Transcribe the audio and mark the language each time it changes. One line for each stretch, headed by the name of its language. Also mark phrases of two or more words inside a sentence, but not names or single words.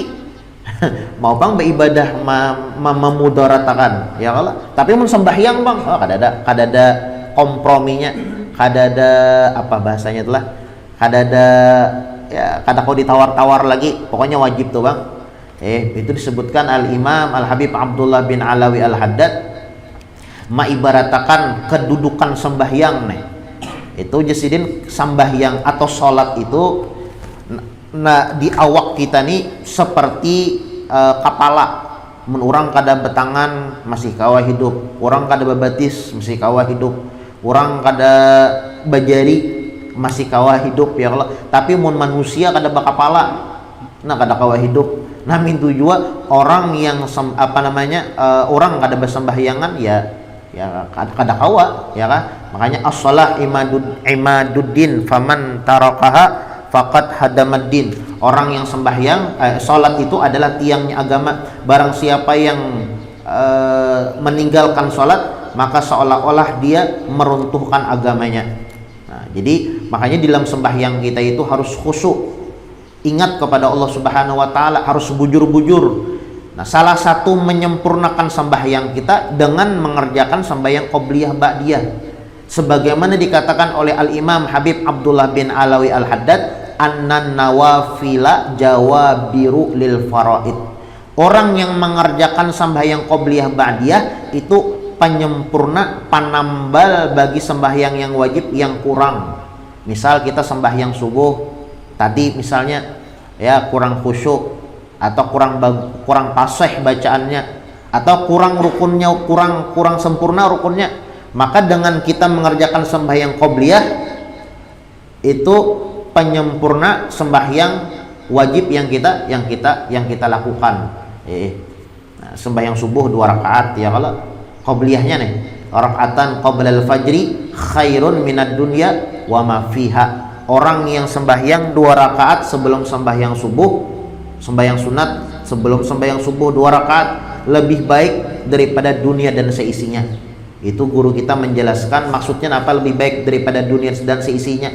Banjar: Mau bang beribadah memudaratakan
Arabic: يا الله.
Banjar: Tapi mun sembahyang bang, kada ada komprominya, kada ada apa bahasanya itulah, kada ada ya kada kau ditawar-tawar lagi. Pokoknya wajib tuh bang. Itu disebutkan Al-Imam Al-Habib Abdullah bin Alawi Al-Haddad maibaratakan kedudukan sembahyang nih. Itu jasidin sembahyang atau sholat itu di awak kita nih seperti kepala. Mun orang kada betangan masih kawa hidup, orang kada bebatis masih kawa hidup, orang kada bajari masih kawa hidup
Arabic: يا الله.
Banjar: Tapi mun manusia kada bakapala, nah kada kawa hidup. Nah mintu juga orang yang orang kada bersembahyangan ya kada kawa ya kan.
Arabic: Makanya الصلاة عماد الدين فمن تركها فقد هدم الدين.
Indonesian: Orang yang sembahyang salat itu adalah tiangnya agama. Barang siapa yang meninggalkan salat maka seolah-olah dia meruntuhkan agamanya. Nah, jadi makanya dalam sembahyang kita itu harus khusyuk. Ingat kepada
Arabic: الله سبحانه وتعالى,
Indonesian: harus bujur-bujur. Nah, salah satu menyempurnakan sembahyang kita dengan mengerjakan sembahyang qobliyah ba'diyah. sebagaimana dikatakan oleh Al-Imam Habib Abdullah bin Alawi Al-Haddad,
Arabic: أن النوافل جوابر للفرائض.
Indonesian: Orang yang mengerjakan sembahyang qobliyah ba'diyah itu penyempurna, penambal bagi sembahyang yang wajib yang kurang. Misal kita sembahyang subuh tadi misalnya ya kurang khusyuk atau kurang fasih bacaannya atau kurang rukunnya, kurang sempurna rukunnya, maka dengan kita mengerjakan sembahyang qobliyah itu penyempurna sembahyang wajib yang kita lakukan. Nah, sembahyang subuh 2 rakaat ya, kalau qobliyahnya nih
Arabic: ركعتا قبل الفجر خير من الدنيا وما فيها.
Indonesian: Orang yang sembahyang 2 rakaat sebelum sembahyang subuh, sembahyang sunat sebelum sembahyang subuh 2 rakaat lebih baik daripada dunia dan seisinya. Itu guru kita menjelaskan maksudnya apa lebih baik daripada dunia dan seisinya.